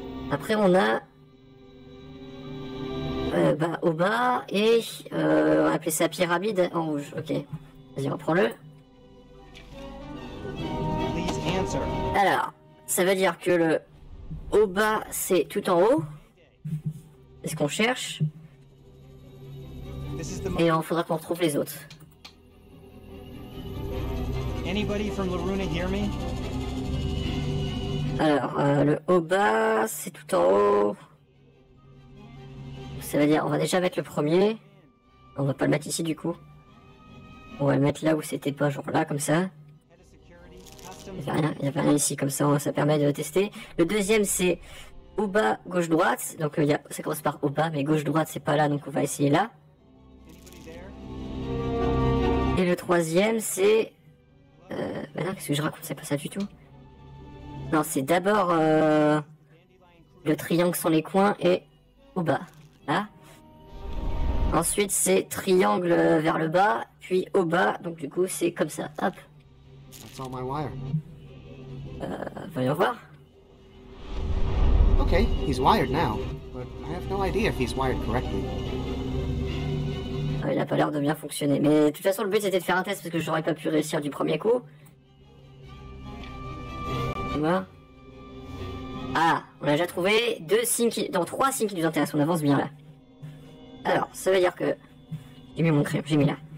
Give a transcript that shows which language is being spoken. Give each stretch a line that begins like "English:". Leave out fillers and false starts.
French: Après, on a bas au bas, et on va appeler ça pyramide en rouge, ok. Vas-y, reprends-le. Alors, ça veut dire que le haut bas, c'est tout en haut. C'est ce qu'on cherche. Et il faudra qu'on retrouve les autres.
English: Anybody from Loruna hear me?
French: Alors, le haut bas, c'est tout en haut. Ça veut dire, on va déjà mettre le premier. On va pas le mettre ici du coup. On va le mettre là où c'était pas, genre là, comme ça. Il n'y a rien ici, comme ça, ça permet de tester. Le deuxième, c'est au bas, gauche-droite. Donc, ça commence par au bas, mais gauche-droite, c'est pas là, donc on va essayer là. Et le troisième, c'est... bah non, qu'est-ce que je raconte? C'est pas ça du tout. Non, c'est d'abord le triangle sans les coins et au bas. Là. Ensuite, c'est triangle vers le bas, puis au bas. Donc du coup, c'est comme ça. Hop.
English: That's all my wire.
French: Voyons voir.
English: Okay, he's wired now, but I have no idea if he's wired correctly.
French: Il a pas l'air de bien fonctionner. Mais de toute façon, le but c'était de faire un test parce que j'aurais pas pu réussir du premier coup. Voilà. Ah, on a déjà trouvé trois signes qui nous intéressent. On avance bien là. Alors, ça veut dire que... J'ai mis mon crayon, j'ai mis là.